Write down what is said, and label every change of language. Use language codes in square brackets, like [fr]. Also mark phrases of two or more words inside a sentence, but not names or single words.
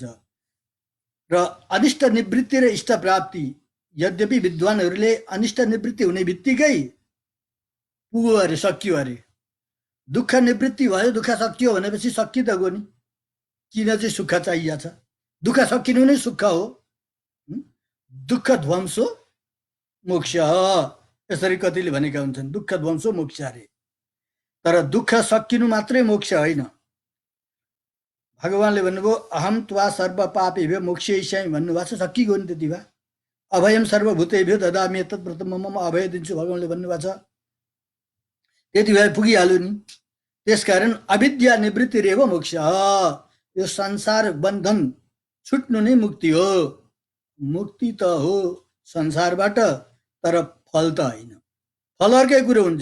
[ne] र अनिष्ट निवृत्ति र इष्ट प्राप्ति, यद्यपि विद्वानहरूले अनिष्ट निवृत्ति हुने बित्तिकै पुग्यो अरे, सकियो अरे, दुःख निवृत्ति भयो, दुःख सकियो भनेपछि सकि त गयो नि, किन चाहिँ सुख चाहिएको छ? दुःख सकिनु नै सुख हो। [sa] दुःख ध्वंसो मोक्ष, [ne] यसरी कतिले भनेका हुन्छन्, [sa] दुःख ध्वंसो मोक्ष [ne] अरे। तर दुःख सकिनु मात्रै मोक्ष होइन। भगवानले भन्नुभयो [sa] अहम त्वा सर्व पापेभ्यो मोक्षयिष्यामि [ne] भन्नुभएको छ, सकिगयो नि त्यति भए। [sa] अभयम सर्वभूतेभ्यो ददामि तत् व्रतम मम [ne] अभय दिन्छु भगवानले भन्नुभएको छ, त्यति भए पुगिहाल्यो नि। त्यसकारण [sa] अविद्या निवृत्ति रेव मोक्ष, [ne] यो संसार बन्धन छुट्नु नै मुक्ति हो। मुक्ति त हो संसारबाट, तर फल त होइन, फल अर्कै कुरो हुन्छ।